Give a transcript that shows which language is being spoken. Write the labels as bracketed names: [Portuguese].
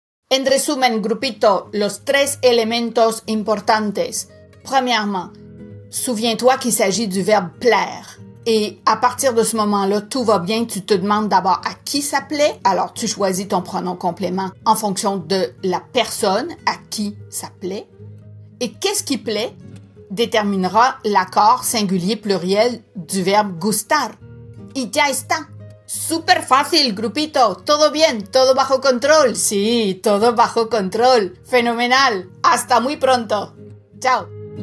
[Spanish] En resumen, grupito, los tres elementos importantes. [French] Premièrement, souviens-toi qu'il s'agit du verbe plaire. Et à partir de ce moment-là, tout va bien. Tu te demandes d'abord à qui ça plaît. Alors, tu choisis ton pronom complément en fonction de la personne à qui ça plaît. Et qu'est-ce qui plaît déterminera l'accord singulier pluriel du verbe gustar. [Spanish] Y ya está. Super fácil, grupito. Todo bien, todo bajo control. Sí, todo bajo control. Fenomenal. Hasta muy pronto. Chao.